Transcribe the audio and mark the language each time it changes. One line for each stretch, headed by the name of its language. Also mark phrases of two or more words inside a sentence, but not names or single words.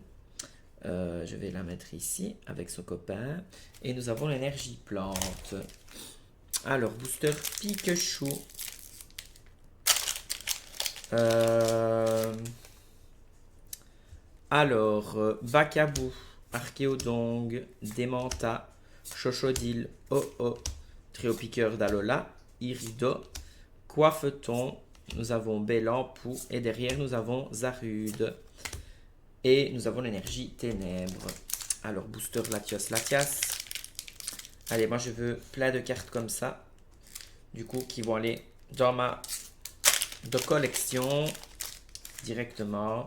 French: Je vais la mettre ici avec son copain. Et nous avons l'énergie plante. Alors, booster Pikachu. Alors, Bakabou, Archéodong, Demanta, Chochodil, Oh, Tréopiqueur d'Alola, Irido, Coiffeton, nous avons Bélampou et derrière nous avons Zarude. Et nous avons l'énergie ténèbres. Alors, booster Latias. Allez, moi je veux plein de cartes comme ça. Du coup, qui vont aller dans ma collection directement.